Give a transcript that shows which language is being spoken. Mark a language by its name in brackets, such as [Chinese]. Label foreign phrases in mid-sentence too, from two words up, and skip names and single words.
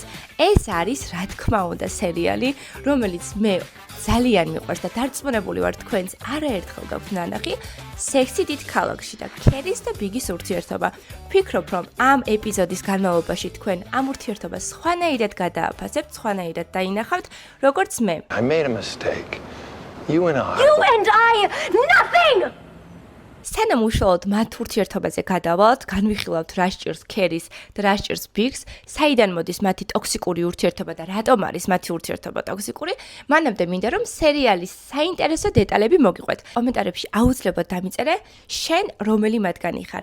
[Georgian] ეს არის, რა თქმა უნდა, სერიალი, რომელიც მე ძალიან მიყვარს და დარწმუნებული ვარ თქვენს არაერთხელ გაქვთ ნანახი, სექსი დიდ ქალაქში და ქერის და ბიგის ურთიერთობა. ვფიქრობ, რომ ამ ეპიზოდის განმავლობაში თქვენ ამ ურთიერთობას სხვანაირად გადააფასებთ, სხვანაირად დაინახავთ, როგორც მე. [English] I made a mistake. You and I, nothing! [Georgian] სანამ უშუალოდ მათ ურთიერთობაზე გადავალთ, განვიხილავთ რა სჭირს ქერის და რა სჭირს ბიგს, საიდან მოდის მათი ტოქსიკური ურთიერთობა და რატომ არის მათი ურთიერთობა ტოქსიკური, მანამდე მინდა რომ სერიალის საინტერესო დეტალები მოგიყვეთ. კომენტარებში აუცილებლად დამიწერე, შენ რომელი მათგანი ხარ?